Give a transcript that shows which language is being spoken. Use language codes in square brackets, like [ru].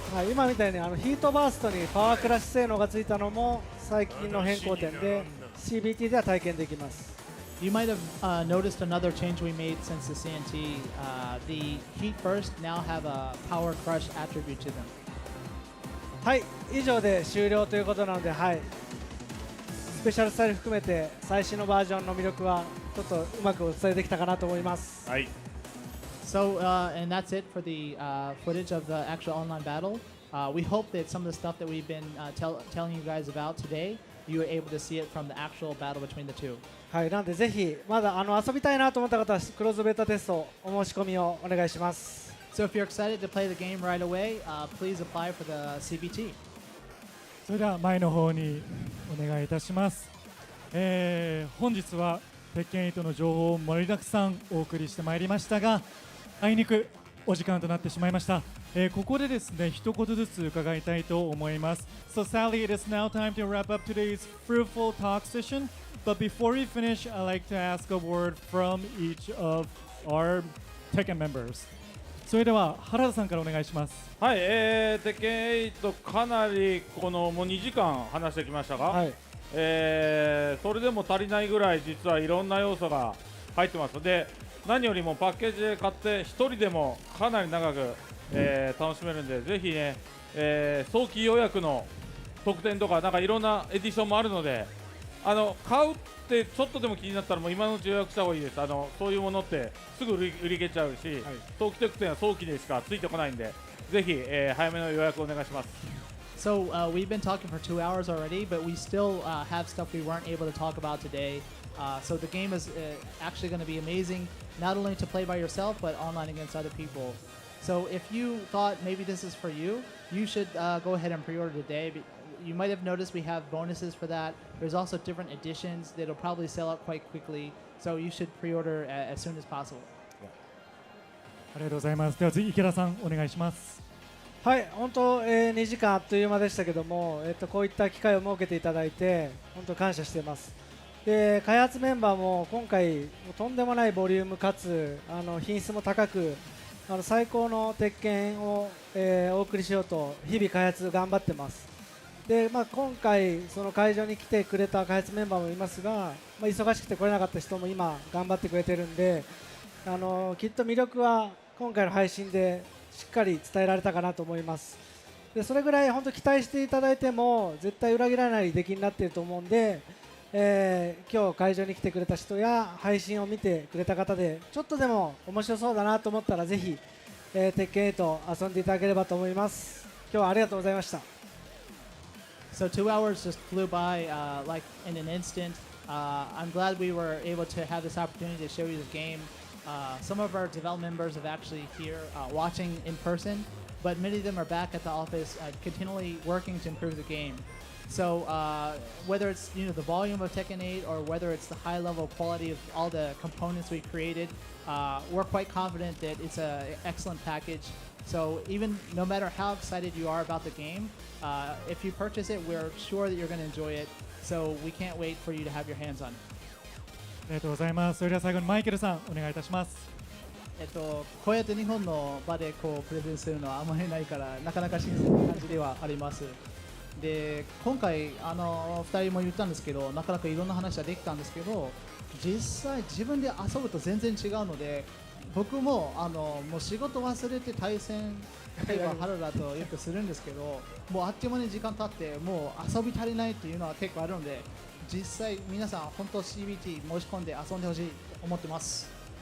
[ja] 今みたいにヒートバーストにパワークラッシュ性能がついたのも最近の変更点で CBT では体験できます。 [en] You might have noticed another change we made since the CNT. The Heat Burst now have a Power Crush attribute to them. [ja] はい、以上で終了ということなので、はい、スペシャルスタイル含めて最新のバージョンの魅力はちょっとうまくお伝えできたかなと思います。はい。 [en] So, and that's it for the footage of the actual online battle. We hope that some of the stuff that we've been telling you guys about today, you were able to see it from the actual battle between the two. [ja] はい、なのでぜひまだ遊びたいなと思った方はクローズベータテストお申し込みをお願いします。 [en] So if you're excited to play the game right away, please apply for the CBT. [ja] それでは前の方にお願いいたします。本日は鉄拳8の情報を盛りだくさんお送りしてまいりましたが、あいにくお時間となってしまいました。ここでですね、一言ずつ伺いたいと思います。 [en] So Sally, it is now time to wrap up today's fruitful talk session. But before we finish, I'd like to ask a word from each of our TEKKEN members. [ja] それでは原田さんからお願いします。はい、鉄拳8かなりもう2時間話してきましたが、はい、それでも足りないぐらい実はいろんな要素が入ってますので、何よりもパッケージで買って1人でもかなり長く、楽しめるんで、ぜひね、早期予約の特典とかなんかいろんなエディションもあるので、買うってちょっとでも気になったらもう今のうち予約した方がいいです。そういうものってすぐ売り切れちゃうし、早期特典は早期でしかついてこないんで、ぜひ、早めの予約お願いします。 [en] So we've been talking for 2 hours already, but we still have stuff we weren't able to talk about today. So the game is actually going to be amazing, not only to play by yourself, but online against other people. So if you thought maybe this is for you, you should go ahead and pre-order today. You might have noticed we have bonuses for that. There's also different editions that'll probably sell out quite quickly. So you should pre-order as soon as possible. [ja] ありがとうございます。では次池田さんお願いします。はい、本当、2時間あっという間でしたけども、こういった機会を設けていただいて本当感謝しています。で開発メンバーも今回とんでもないボリュームかつ品質も高く最高の鉄拳を、お送りしようと日々開発頑張ってます。で、今回その会場に来てくれた開発メンバーもいますが、忙しくて来れなかった人も今頑張ってくれてるんできっと魅力は今回の配信でしっかり伝えられたかなと思います。でそれぐらい本当期待していただいても絶対裏切らない出来になっていると思うんで、今日会場に来てくれた人や配信を見てくれた方でちょっとでも面白そうだなと思ったらぜひ、鉄拳8遊んでいただければと思います。今日はありがとうございました。 [en] So 2 hours just flew by like in an instant. I'm glad we were able to have this opportunity to show you the game. Some of our development members are actually here watching in person, but many of them are back at the office continually working to improve the game. So whether it's the volume of Tekken 8 or whether it's the high level quality of all the components we created, we're quite confident that it's an excellent package. So even no matter how excited you are about the game, if you purchase it, we're sure that you're going to enjoy it. So we can't wait for you to have your hands on it. [ja] ありがとうございます。それでは最後にマイケルさんお願いいたします。こうやって日本の場でプレゼンするのはあまりないからなかなか新鮮な感じではあります。で今回2人も言ったんですけどなかなかいろんな話ができたんですけど実際自分で遊ぶと全然違うので僕ももう仕事忘れて対戦例えば原田とよくするんですけどもうあっという間に時間経ってもう遊び足りないっていうのは結構あるので実際皆さん本当 CBT 申し込んで遊んでほしいと思ってます。